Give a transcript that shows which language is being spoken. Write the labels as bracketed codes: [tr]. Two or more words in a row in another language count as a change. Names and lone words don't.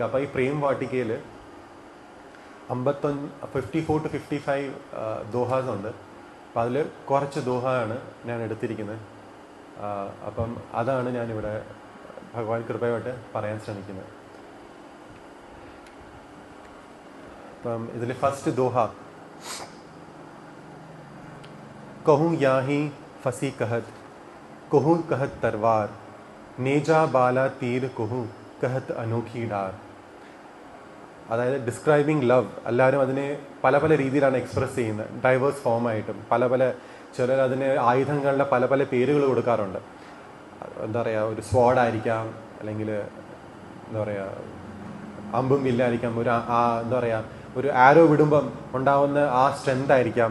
[ml] അപ്പോൾ ഈ പ്രേം വാട്ടികയിൽ 54-55 ദോഹാസ് ഉണ്ട്. അപ്പോൾ അതിൽ കുറച്ച് ദോഹയാണ് ഞാൻ എടുത്തിരിക്കുന്നത്. അപ്പം അതാണ് ഞാനിവിടെ ഭഗവാൻ കൃപയോട്ട് പറയാൻ ശ്രമിക്കുന്നത്. അപ്പം ഇതിൽ ഫസ്റ്റ് ദോഹ, [bra] कहूँ याही फसी कहत, कहूँ कहत तरवार, नेजा बाला तीर कहूँ कहत अनोखी डार. [ml] അതായത് [en] describing love, [ml] എല്ലാവരും അതിനെ പല പല രീതിയിലാണ് എക്സ്പ്രസ് ചെയ്യുന്നത്, ഡൈവേഴ്സ് ഫോമായിട്ടും. ചിലർ അതിന് ആയുധങ്ങളുടെ പല പല പേരുകൾ കൊടുക്കാറുണ്ട്. എന്താ പറയുക, ഒരു സ്വാഡായിരിക്കാം, അല്ലെങ്കിൽ എന്താ പറയുക അമ്പും വില്ലായിരിക്കാം, എന്താ പറയുക ഒരു ആരോ വിടുമ്പം ഉണ്ടാവുന്ന ആ സ്ട്രെങ്ത് ആയിരിക്കാം.